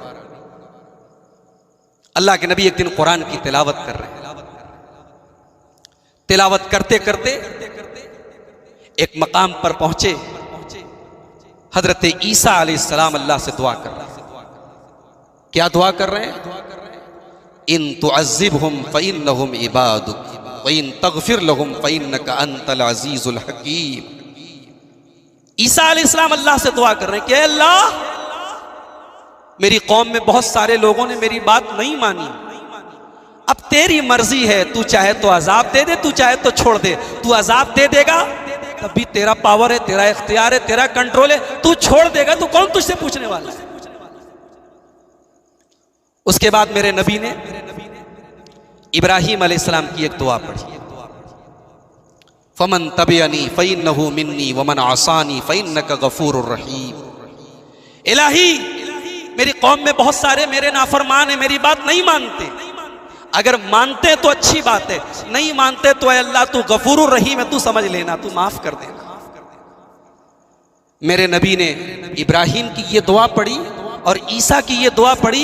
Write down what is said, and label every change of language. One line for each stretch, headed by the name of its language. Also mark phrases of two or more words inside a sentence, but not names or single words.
Hindi: अल्लाह के नबी एक दिन कुरान की तिलावत कर रहे हैं, तिलावत करते करते एक मकाम पर पहुंचे। हजरत ईसा अलैहिस्सलाम अल्लाह से दुआ कर रहे हैं। क्या दुआ कर रहे हैं?
Arabic: إن تعذبهم فإنهم عبادك وإن تغفر لهم فإنك أنت العزيز الحكيم.
Hindi: ईसा अलैहिस्सलाम अल्लाह से दुआ कर रहे हैं कि अल्लाह, मेरी कौम में बहुत सारे लोगों ने मेरी बात नहीं मानी, अब तेरी मर्जी है, तू चाहे तो अजाब दे दे, तू चाहे तो छोड़ दे। तू अजाब दे देगा तब भी तेरा पावर है, तेरा इख्तियार है, तेरा कंट्रोल है। तू छोड़ देगा तो कौन तुझसे पूछने वाला है? उसके बाद मेरे नबी ने इब्राहीम अलैहिस्सलाम की एक दुआ पढ़ी,
Arabic: فمن تبعني فإنه مني ومن عصاني فإنك غفور رحيم.
Hindi: इलाही, मेरी कौम में बहुत सारे मेरे नाफरमान हैं, मेरी बात नहीं मानते, अगर मानते तो अच्छी बात है, नहीं मानते तो अल्लाह तू
Arabic: غفور رحيم
Hindi: है, तू समझ लेना, तू माफ कर देना। मेरे नबी ने इब्राहिम की ये दुआ पढ़ी और ईसा की ये दुआ पढ़ी।